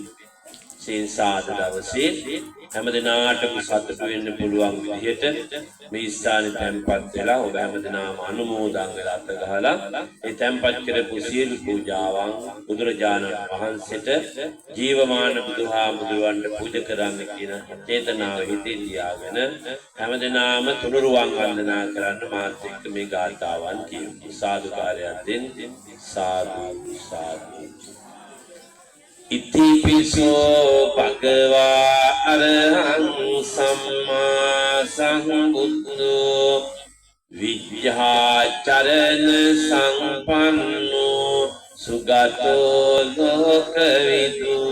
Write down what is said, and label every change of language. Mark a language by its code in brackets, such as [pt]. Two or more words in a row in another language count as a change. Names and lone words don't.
[si] සීන්සාද දවසේ හැමදෙනාටම සතුටු වෙන්න පුළුවන් විදිහට මේ ස්ථානේ තැන්පත් වෙලා ඔබ හැමදෙනාම අනුමෝදන් වෙලා අත ගහලා ඒ තැන්පත් කරපු සියලු පූජාවන් බුදුරජාණන් වහන්සේට ජීවමාන බුදුහාමුදුරන්ට පූජා කරන්න කියන චේතනාව හිතේ තියාගෙන හැමදෙනාම තුනුරුවන් වන්දනා කරන්න මාත් එක්ක මේ ගාථාවන් කියමු. සාදුකාරයක් දෙන්න. සාදු සාදු. [pi] ඉතිපිසෝ භගවා අරහං සම්මා සම්බුද්ධෝ විජ්ජාචරණ සම්පන්නෝ සුගතෝ ලෝකවිදු